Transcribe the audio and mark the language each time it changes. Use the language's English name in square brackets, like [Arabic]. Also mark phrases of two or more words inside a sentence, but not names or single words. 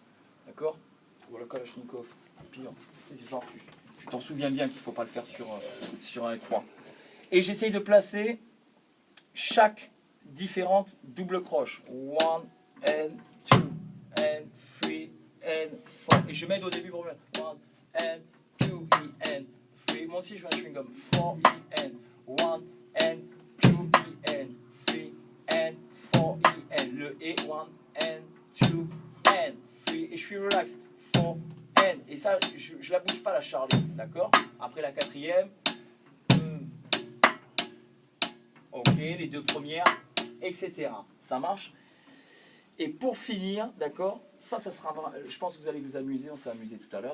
[French] D'accord? Ou à la Kalachnikov. Pire. Genre, tu t'en souviens bien qu'il ne faut pas le faire sur 1 et 3. Et j'essaye de placer chaque différente double croche. [English] 1 and 2 and 3 and 4. [French] Et je m'aide au début pour me [English] 1 and 2 E and 3. [French] Moi aussi je veux un chewing gum. [English] 4 E and 1 and 2 E and 3 and 4 E and le E 1 and 2 and 3 [French] et je suis relax. 4 and et ça je la bouge pas la Charlie, d'accord? Après la quatrième. Ok, les deux premières, etc. Ça marche? Et pour finir, d'accord, ça sera, je pense que vous allez vous amuser, on s'est amusé tout à l'heure.